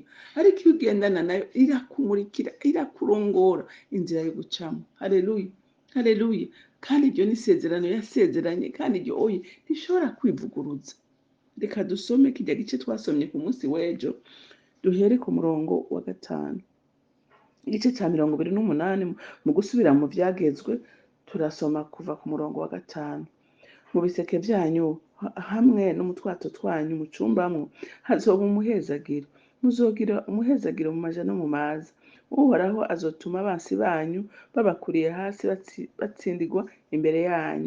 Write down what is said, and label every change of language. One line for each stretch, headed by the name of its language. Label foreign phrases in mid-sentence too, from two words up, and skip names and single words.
Rundi: Ariko iyo ugendana nayo irakumurikira, irakurongora inzira yo gucamo. Haleluya, haleluya. Kandi iryo ni isezerano yasezeranye, kandi iryo oye ntishobora kwivuguruza. Reka dusome kijya gice twasomye ku munsi w'ejo, duhere ku murongo wa 5. Igice cya 28 mu gusubira mu byagezwe, turasoma kuva ku murongo wa 5. Mu biseke byanyu hamwe n'umutwato twanyu mucumbamwo hazoba umuhezagiro. Muzogira umuhezagiro mu maja no mu maza. Uhoraho azotuma abansi banyu babakuriye hasi batsindigwa imbere yanyu.